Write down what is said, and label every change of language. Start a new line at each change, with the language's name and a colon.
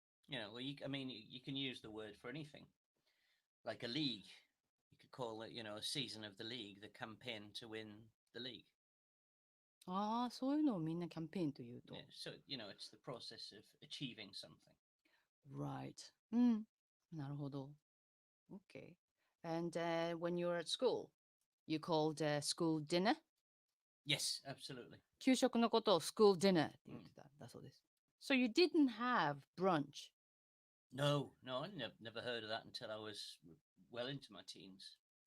English: Well, you can use the word for anything. Like a league. You could call it, a season of the league, the campaign to win the league.
Japanese: ああ、そういうのをみんなキャンペーンというと。
English: Yeah, so, it's the process of achieving something. Right.
Japanese: なるほど。
English: Okay. And when you were at school, you called school dinner? Yes, absolutely.
Japanese: 給食のことを
English: school dinner
Japanese: って言ってたんだそうです。
English: So you didn't have brunch? No, I never heard of that until I was well into my teens.